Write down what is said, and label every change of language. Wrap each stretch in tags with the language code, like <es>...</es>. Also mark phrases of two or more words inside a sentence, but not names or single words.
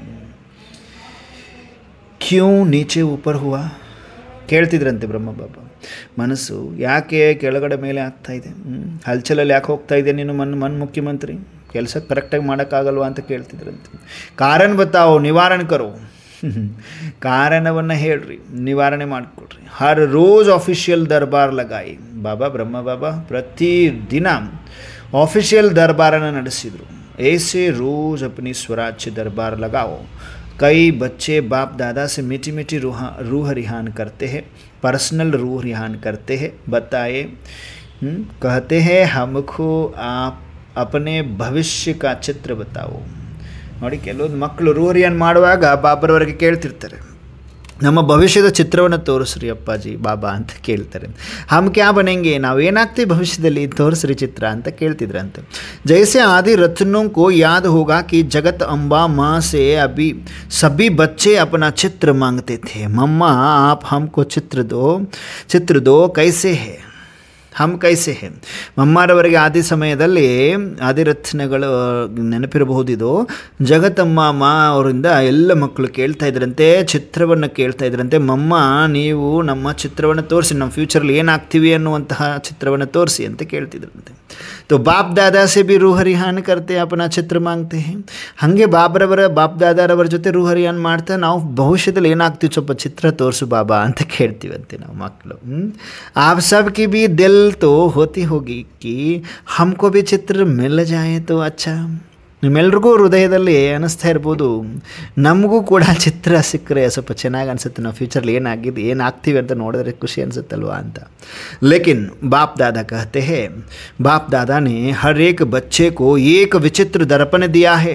<hi>क्यूँ नीचे ऊपर हुआ,</hi> <kn>ಕೇಳ್ತಿದ್ರಂತೆ ಬ್ರಹ್ಮ ಬಾಬಾ, ಮನಸ್ಸು ಯಾಕೆ ಕೆಳಗಡೆ ಮೇಲೆ ಆಗ್ತಾ ಇದೆ, ಹಲ್ಚಲಲ್ಲಿ ಯಾಕೆ ಹೋಗ್ತಾ ಇದೆ ನೀನು ಮನ್ ಮುಖ್ಯಮಂತ್ರಿ, ಕೆಲಸ ಕರೆಕ್ಟಾಗಿ ಮಾಡೋಕ್ಕಾಗಲ್ವಾ ಅಂತ ಕೇಳ್ತಿದ್ರಂತೆ. ಕಾರಣ ಬತ್ತಾವು,</kn> <hi>निवारण करो,</hi> <kn>ಕಾರಣವನ್ನು ಹೇಳ್ರಿ, ನಿವಾರಣೆ ಮಾಡಿಕೊಡ್ರಿ.</kn> <hi>हर रोज़ ऑफिशियल दरबार लगाई.</hi> <kn>ಬಾಬಾ ಬ್ರಹ್ಮ ಬಾಬಾ ಪ್ರತಿದಿನ ಆಫಿಷಿಯಲ್ ದರ್ಬಾರನ್ನು ನಡೆಸಿದರು.</kn> <hi>ऐसे रोज अपनी स्वराज्य दरबार लगाओ. कई बच्चे बाप दादा से मीठी रूह रिहान करते हैं, पर्सनल रूह रिहान करते हैं. बताए कहते हैं हमको आप अपने भविष्य का चित्र बताओ.</hi> <kn>ನೋಡಿ, ಕೆಲವೊಂದು ಮಕ್ಕಳು</kn> <hi>रूह रिहान</hi> <kn>ಮಾಡುವಾಗ ಬಾಬರವರೆಗೆ ಕೇಳ್ತಿರ್ತಾರೆ, ನಮ್ಮ ಭವಿಷ್ಯದ ಚಿತ್ರವನ್ನು ತೋರಿಸ್ರಿ ಅಪ್ಪಾಜಿ ಬಾಬಾ ಅಂತ ಕೇಳ್ತಾರೆ.</kn> <hi>हम क्या बनेंगे,</hi> <kn>ನಾವೇನಾಗ್ತೀವಿ ಭವಿಷ್ಯದಲ್ಲಿ, ತೋರಿಸ್ರಿ ಚಿತ್ರ ಅಂತ ಕೇಳ್ತಿದ್ರಂತೆ.</kn> <hi>जैसे आदि रत्नों को याद होगा कि जगत अम्बा माँ से अभी सभी बच्चे अपना चित्र मांगते थे. मम्मा आप हमको चित्र दो कैसे है. हम कैसे हैं.</hi> <kn>ಮಮ್ಮಾರವರಿಗೆ ಆದಿ ಸಮಯದಲ್ಲಿ ಆದಿರತ್ನಗಳು ನೆನಪಿರಬಹುದಿದು. ಜಗತ್ತಮ್ಮ ಅವರಿಂದ ಎಲ್ಲ ಮಕ್ಕಳು ಕೇಳ್ತಾ ಇದ್ರಂತೆ, ಚಿತ್ರವನ್ನು ಕೇಳ್ತಾ ಇದ್ರಂತೆ, ಮಮ್ಮ ನೀವು ನಮ್ಮ ಚಿತ್ರವನ್ನು ತೋರಿಸಿ, ನಮ್ಮ ಫ್ಯೂಚರಲ್ಲಿ ಏನಾಗ್ತೀವಿ ಅನ್ನುವಂತಹ ಚಿತ್ರವನ್ನು ತೋರಿಸಿ ಅಂತ ಕೇಳ್ತಿದ್ರಂತೆ.</kn> <hi>तो बाप दादा से भी रूह हरियान करते अपना चित्र मांगते हैं.</hi> <kn>ಹಾಗೆ ಬಾಪ್ ದಾದಾರವರ ಜೊತೆ</kn> <hi>रूह हरियान</hi> <kn>ಮಾಡ್ತಾ ನಾವು ಭವಿಷ್ಯದಲ್ಲಿ ಏನಾಗ್ತೀವಿ ಸ್ವಲ್ಪ ಚಿತ್ರ ತೋರಿಸು ಬಾಬಾ ಅಂತ ಕೇಳ್ತೀವಂತೆ ನಾವು ಮಕ್ಕಳು.</kn> <hi>आप सबकी भी दिल तो होती होगी कि हमको भी चित्र मिल जाए तो अच्छा.</hi> <kn>ನಿಮ್ಮೆಲ್ರಿಗೂ ಹೃದಯದಲ್ಲಿ ಅನ್ನಿಸ್ತಾ ಇರ್ಬೋದು, ನಮಗೂ ಕೂಡ ಚಿತ್ರ ಸಿಕ್ಕರೆ ಸ್ವಲ್ಪ ಚೆನ್ನಾಗಿ ಅನಿಸುತ್ತೆ, ನಾವು ಫ್ಯೂಚರ್ಲಿ ಏನಾಗ್ತೀವಿ ಅಂತ ನೋಡಿದ್ರೆ ಖುಷಿ ಅನಿಸುತ್ತಲ್ವಾ ಅಂತ.</kn> <hi>लेकिन बाप दादा कहते हैं, बाप दादा ने हर एक बच्चे को एक विचित्र दर्पण दिया है.</hi>